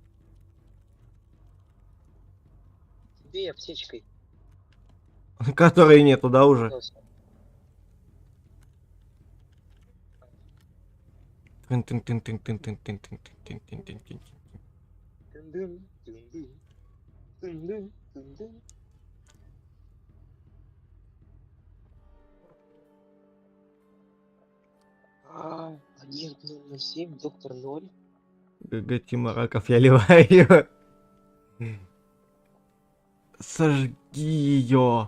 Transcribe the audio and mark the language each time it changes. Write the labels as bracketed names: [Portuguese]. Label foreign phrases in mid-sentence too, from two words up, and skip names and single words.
[Russian] Бей аптечкой. Которой нету, да, уже? Готовься. Тын-тын-тын-тын-тын-тын-тын-тын-тын-тын-тын-тын. Тын-дын, тын-дын, тын-дын, тын-дын. Агент 007, доктор 0. ГГ Тима Раков, я ливаю. Сожги ее.